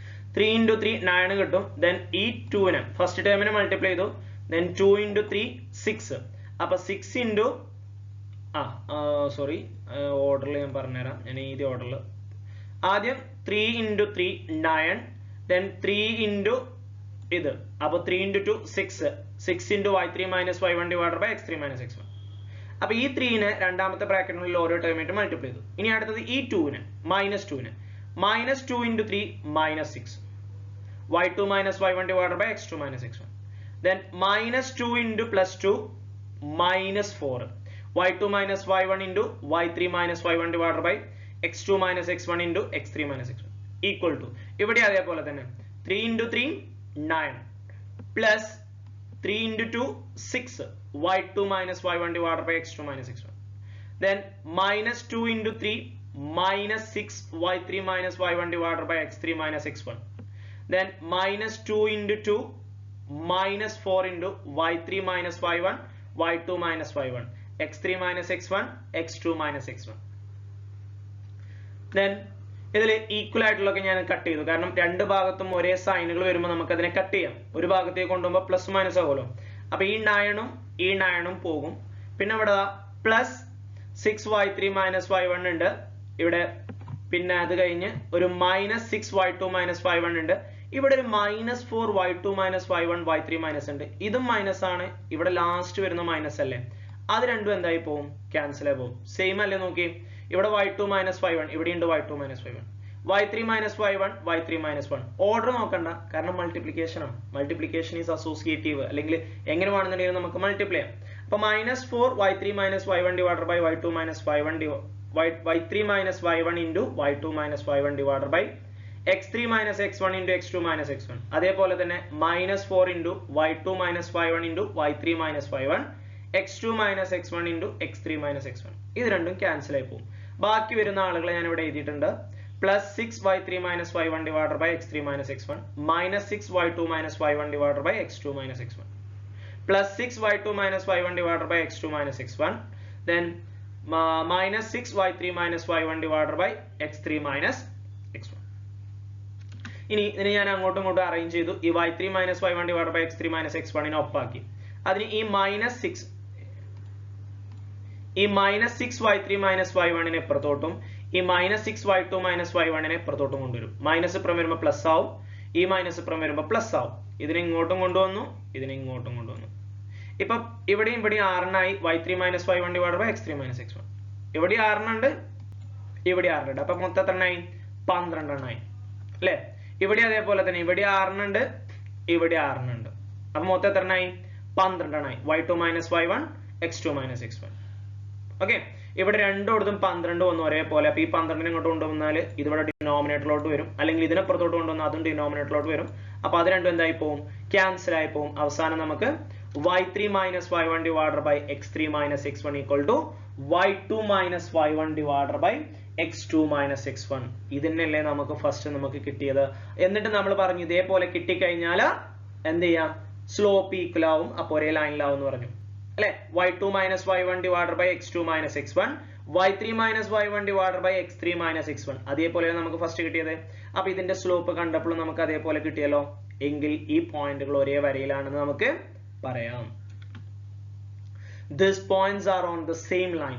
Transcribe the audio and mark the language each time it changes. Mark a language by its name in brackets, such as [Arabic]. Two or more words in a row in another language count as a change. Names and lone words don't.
[Malayalam] 3 into 3 9 കിട്ടും. Then ഈ 2 ഫസ്റ്റ് ടേമിനെ മൾട്ടിപ്ലൈ ചെയ്തു. Then 2 into 3 6. അപ്പൊ 6 into സോറി ഓർഡറിൽ ഞാൻ പറഞ്ഞുതരാം. ഞാൻ ഈ ഓർഡറിൽ ആദ്യം 3 into 3 9. Then 3 into ഇത്. അപ്പൊ 3 into 2 6. [English] 6 into y3 minus y1 divided by x3 minus x1. [Malayalam] അപ്പൊ ഈ 3 രണ്ടാമത്തെ ബ്രാക്കറ്റിനുള്ളിൽ ഓരോ ടേമായിട്ട് മൾട്ടിപ്ലൈ ചെയ്തു. ഇനി അടുത്തത് ഈ 2 മൈനസ് 2 minus 2 into 3 minus 6. [English] y2 minus y1 divided by x2 minus x1. Then minus 2 into plus 2 minus 4. y2 minus y1 into y3 minus y1 divided by x2 minus x1 into x3 minus x1 equal to [Malayalam] ഇവിടെ അതേപോലെ തന്നെ [English] 3 into 3 9 plus 3 into 2 6 y2 minus y1 divided by x2 minus x1. Then minus 2 into 3 minus 6 y3 minus y1 divided by x3 minus x1. Then minus 2 into 2 minus 4 into y3 minus y1 y2 minus y1 x3 minus x1 x2 minus x1. [Malayalam] Then ഇതിൽ ഈക്വൽ ആയിട്ടുള്ളതൊക്കെ ഞാൻ കട്ട് ചെയ്തു. കാരണം രണ്ട് ഭാഗത്തും ഒരേ സൈനുകൾ വരുമ്പോൾ നമുക്ക് അതിനെ കട്ട് ചെയ്യാം. ഒരു ഭാഗത്തേക്ക് കൊണ്ടുപോകുമ്പോൾ പ്ലസ് മൈനസ് ആകുമല്ലോ. അപ്പൊ ഈ 9 പോകും. പിന്നെ ഇവിടെ പ്ലസ് [English] 6y3 minus y1 [Malayalam] ഉണ്ട് ഇവിടെ. പിന്നെ അത് കഴിഞ്ഞ് ഒരു [English] minus 6y2 minus y1 [Malayalam] ഉണ്ട്. ഇവിടെ ഒരു [English] minus 4y2 minus y1 y3 [Malayalam] മൈനസ് ഉണ്ട്. ഇതും മൈനസ് ആണ്. ഇവിടെ ലാസ്റ്റ് വരുന്ന മൈനസ് അല്ലേ, അത് രണ്ടും എന്തായി പോകും? ക്യാൻസൽ ആയി പോകും. സെയിം അല്ലേ നോക്കി, ഇവിടെ [English] y2 minus y1, [Malayalam] ഇവിടെ ഉണ്ട് [English] y2 minus y1, y3 minus y1 y3 minus 1. [Malayalam] ഓർഡർ നോക്കണ്ട, കാരണം മൾട്ടിപ്ലിക്കേഷൻ ആണ്. [English] multiplication is associative, [Malayalam] അല്ലെങ്കിൽ എങ്ങനെ വേണമെന്നുണ്ടെങ്കിൽ നമുക്ക് മൾട്ടിപ്ലൈ ചെയ്യാം. [English] അപ്പൊ minus 4y3 minus y1 divided by y2 minus y1 y3 minus y1 into y2 minus y1 divided by x3 minus x1 into x2 minus x1. [Malayalam] അതേപോലെ തന്നെ [English] minus 4 into y2 minus y1 into y3 minus y1 x2 minus x1 into x3 minus x1. ഇത് രണ്ടും ക്യാൻസൽ ആയി പോകും. ബാക്കി വരുന്ന ആളുകളെ ഞാൻ ഇവിടെ എഴുതിയിട്ടുണ്ട്. plus 6y3 minus y1 divided by x3 minus x1 minus 6y2 minus y1 divided by x2 minus x1 plus 6y2 minus y1 divided by x2 minus x1. Then minus 6y3 minus y1 divided by x3 minus x1. [Malayalam] ഇനി ഇതിനെ ഞാൻ അങ്ങോട്ടും ഇങ്ങോട്ടും അറേഞ്ച് ചെയ്തു. ഈ [English] y3 minus y1 divided by x3 minus x1 [Malayalam] നെ ഒപ്പാക്കി. അതിന് ഈ [English] minus 6y3 minus y1 [Malayalam] നെ ഇപ്പുറത്തോട്ടും ഈ [English] minus 6y2 minus y1 [Malayalam] നെ ഇപ്പുറത്തോട്ടും കൊണ്ടുവരും. മൈനസ് ഇപ്പുറം വരുമ്പോൾ പ്ലസ് ആവും, ഈ മൈനസ് ഇപ്പുറം വരുമ്പോൾ പ്ലസ് ആവും. ഇതിനെ ഇങ്ങോട്ടും കൊണ്ടുവന്നു, ഇതിനെ ഇങ്ങോട്ടും കൊണ്ടുവന്നു. ഇപ്പൊ ഇവിടെയും ഇവിടെ [English] 6 y3 minus y1 divided by x3 minus x1. [Malayalam] ഇവിടെ 6 ഇവിടെ 6 അപ്പൊ മൊത്തം എത്ര എണ്ണായി? 12 എണ്ണായി അല്ലെ? ഇവിടെ അതേപോലെ തന്നെ ഇവിടെ 6 ഇവിടെ 6 അപ്പൊ മൊത്തം എത്ര എണ്ണായി? 12 എണ്ണായി. [English] y2 minus y1 x2 minus x1. [Malayalam] ഓക്കെ, ഇവിടെ രണ്ടോടത്തും 12 വന്നു ഒരേപോലെ. അപ്പൊ ഈ 12 ഇങ്ങോട്ട് കൊണ്ടുവന്നാൽ ഇതിവിടെ ഡിനോമിനേറ്ററിലോട്ട് വരും, അല്ലെങ്കിൽ ഇതിനപ്പുറത്തോട്ട് കൊണ്ടുവന്നാൽ അതും ഡിനോമിനേറ്ററിലോട്ട് വരും. അപ്പൊ അത് രണ്ടും എന്തായി പോകും? ക്യാൻസൽ ആയി പോകും. അവസാനം നമുക്ക് [English] y3 minus y1 divided by x3 minus x1 equal to y2 minus y1 divided by x2 minus x1. [Malayalam] ഇതിനല്ലേ നമുക്ക് ഫസ്റ്റ് നമുക്ക് കിട്ടിയത്. എന്നിട്ട് നമ്മൾ പറഞ്ഞു ഇതേപോലെ കിട്ടിക്കഴിഞ്ഞാൽ എന്ത് ചെയ്യാം? [English] slope equal [Malayalam] ആവും, അപ്പൊ ഒരേ ലൈനിലാവും എന്ന് പറഞ്ഞു അല്ലെ? [English] y2 minus y1 divided by x2 minus x1 y3 minus y1 divided by x3 minus x1. [Malayalam] അതേപോലെ നമുക്ക് ഫസ്റ്റ് കിട്ടിയത്. അപ്പൊ ഇതിന്റെ സ്ലോപ്പ് കണ്ടപ്പോൾ നമുക്ക് അതേപോലെ കിട്ടിയല്ലോ. എങ്കിൽ ഈ പോയിന്റുകൾ ഒരേ വരയിലാണെന്ന് നമുക്ക് പറയാം. [English] These points are on the same line.